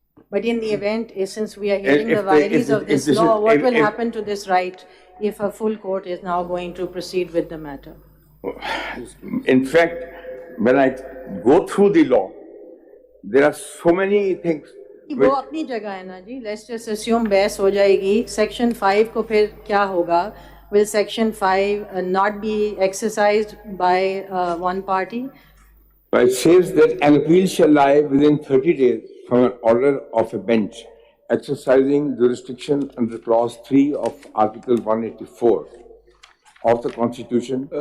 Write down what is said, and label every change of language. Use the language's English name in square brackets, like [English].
[English] But in the event, since we are hearing the vagaries of this law, what will happen to this right if a full court is now going to proceed with the matter? In fact, when I go through the law, there are so many things. [Hindi] वो अपनी जगह है ना जी. [English] Let's just assume [Hindi] बहस हो जाएगी. Section 5 को फिर क्या होगा? [English] Will Section 5 not be exercised by one party? It says that an appeal shall lie within 30 days from an order of a bench exercising jurisdiction under Clause 3 of Article 184 of the Constitution.